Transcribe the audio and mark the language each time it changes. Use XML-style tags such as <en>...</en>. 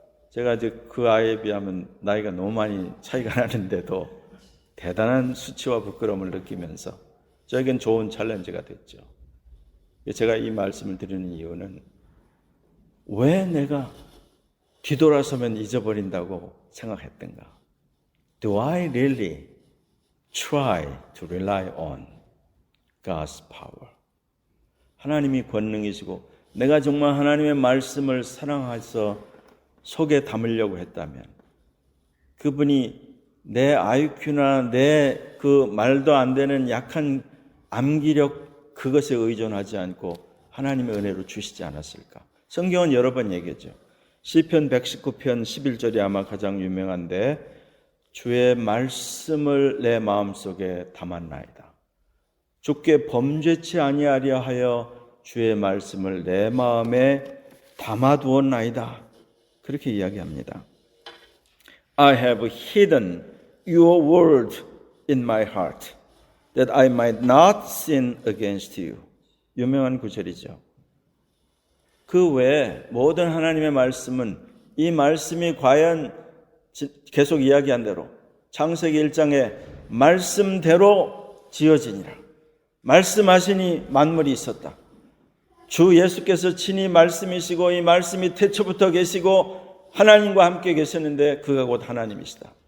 <ko>제가 이제 그 아이에 비하면 나이가 너무 많이 차이가 나는데도 대단한 수치와 부끄러움을 느끼면서 저에겐 좋은 챌린지가 됐죠. 제가 이 말씀을 드리는 이유는 왜 내가 뒤돌아서면 잊어버린다고 생각했던가?</ko> <en>Do I really try to rely on God's power?</en> <ko>하나님이 권능이시고 내가 정말 하나님의 말씀을 사랑해서 속에 담으려고 했다면 그분이 내 IQ나 내 그 말도 안 되는 약한 암기력 그것에 의존하지 않고 하나님의 은혜로 주시지 않았을까? 성경은 여러 번 얘기했죠. 시편 119편 11절이 아마 가장 유명한데 주의 말씀을 내 마음속에 담았나이다. 주께 범죄치 아니하려 하여 주의 말씀을 내 마음에 담아두었나이다. 그렇게 이야기합니다.</ko> <en>I have hidden your word in my heart that I might not sin against you.</en> <ko>유명한 구절이죠. 그 외에 모든 하나님의 말씀은 이 말씀이 과연 계속 이야기한 대로 창세기 1장에 말씀대로 지어지니라. 말씀하시니 만물이 있었다. 주 예수께서 친히 말씀이시고 이 말씀이 태초부터 계시고 하나님과 함께 계셨는데 그가 곧 하나님이시다.</ko>